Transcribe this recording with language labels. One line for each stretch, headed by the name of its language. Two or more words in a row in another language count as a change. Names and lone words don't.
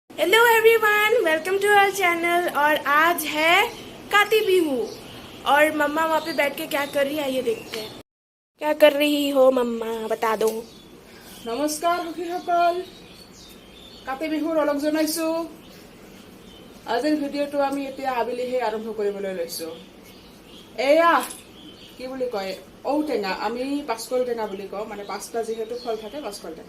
English: Hello everyone, welcome to our channel.
Hindi: और आज है काती बिहू और मम्मा वहाँ पे बैठ के क्या कर रही है, आइए देखते हैं। क्या कर रही हो मम्मा, बता दो।
Assamese: নমস্কাৰ সখীসকল, কাতি বিহুৰ অলপ জনাইছো। আজিৰ ভিডিঅ'টো আমি এতিয়া আবেলিহে আৰম্ভ কৰিবলৈ লৈছো। এয়া কি বুলি কয়, ঔটেঙা, আমি পাঁচকল টেঙা বুলি কওঁ, মানে পাঁচটা যিহেতু ফল থাকে পাঁচকল টেঙা।